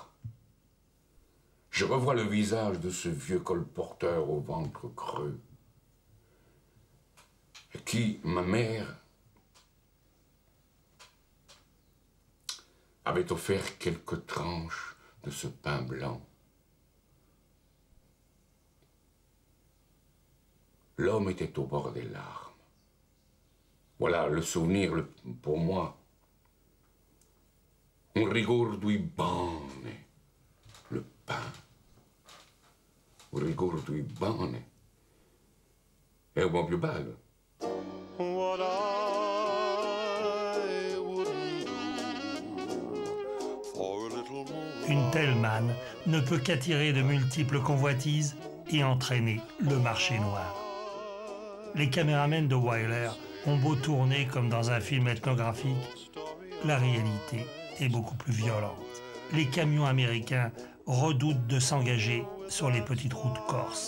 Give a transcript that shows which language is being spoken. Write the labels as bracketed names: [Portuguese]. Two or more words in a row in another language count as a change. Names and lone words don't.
[French] Je revois le visage de ce vieux colporteur au ventre creux, qui, ma mère, avait offert quelques tranches de ce pain blanc. L'homme était au bord des larmes. Voilà le souvenir pour moi. [Italian] Un ricordo bene, [French] le pain. [Italian] Un ricordo bene. È un po' più bello. [English] What I wouldn't do for a little more. [French] Une telle manne ne peut qu'attirer de multiples convoitises et entraîner le marché noir. Les caméramens de Wyler ont beau tourner comme dans un film ethnographique, la réalité est beaucoup plus violente. Les camions américains redoutent de s'engager sur les petites routes corses.